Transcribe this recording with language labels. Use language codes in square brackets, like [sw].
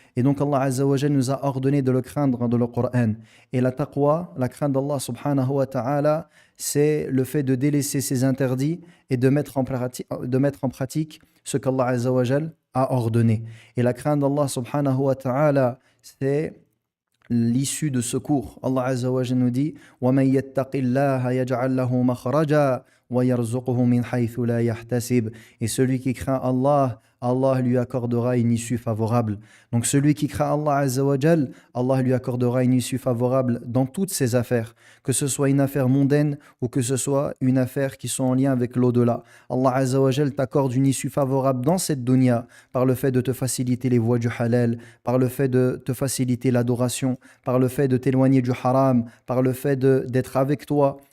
[fr] Et donc Allah Azza wa Jal nous a ordonné de le craindre dans le Coran. Et la taqwa, la crainte d'Allah subhanahu wa ta'ala, c'est le fait de délaisser ses interdits et de mettre en pratique ce qu'Allah Azza wa Jal a ordonné. Et la crainte d'Allah subhanahu wa ta'ala, c'est l'issue de secours. Allah Azza wa Jal nous dit: [ar] وَمَن يَتَّقِ اللَّهَ يَجْعَل لَّهُ مَخْرَجًا وَيَرْزُقْهُ مِنْ حَيْثُ لَا يَحْتَسِبُ. [fr] Et celui qui craint Allah, Allah lui accordera une issue favorable. Donc celui qui craint Allah Azza wa Jal, Allah lui accordera une issue favorable dans toutes ses affaires, que ce soit une affaire mondaine ou que ce soit une affaire qui soit en lien avec l'au-delà. Allah Azza wa Jal t'accorde une issue favorable dans cette dunya par le fait de te faciliter les voies du halal, par le fait de te faciliter l'adoration, par le fait de t'éloigner du haram, par le fait d'être avec toi